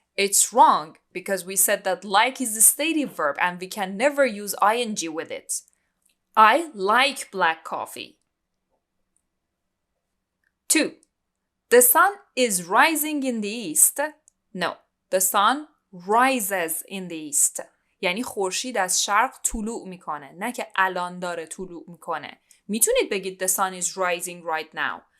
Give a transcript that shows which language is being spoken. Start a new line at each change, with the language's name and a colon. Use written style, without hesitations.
English: It's wrong because we said that like is a stative verb and we can never use ing with it. I like black coffee. 2. The sun is rising in the east. No, the sun rises in the east.
Persian: یعنی خورشید از شرق طلوع میکنه، نه که الان داره طلوع میکنه. میتونید بگید
English: the sun is rising right now.